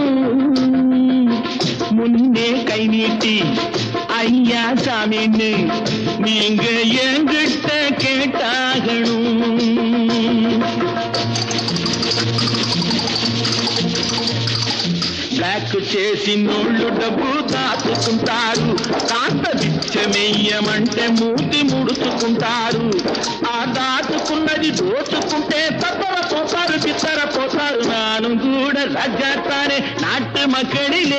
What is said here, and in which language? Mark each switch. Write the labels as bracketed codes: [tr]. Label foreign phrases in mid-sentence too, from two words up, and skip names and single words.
[ta] முன்னே கை நீட்டி ஐயா சாமின்னு நீங்க என்கிட்ட கேட்டாகணும். [te] బ్లాక్ చేసినోళ్ళు డబ్బు దాచుకుంటారు, కాస్త బిచ్చమెయ్యమంటే మూతి ముడుచుకుంటారు. ఆ దాచుకున్నది దోచుకుంటే తప్పర పోతారు, బిత్తర పోతారు. [ta] நானும் கூட ராஜாத்தானே நாட்டு மக்களிலே.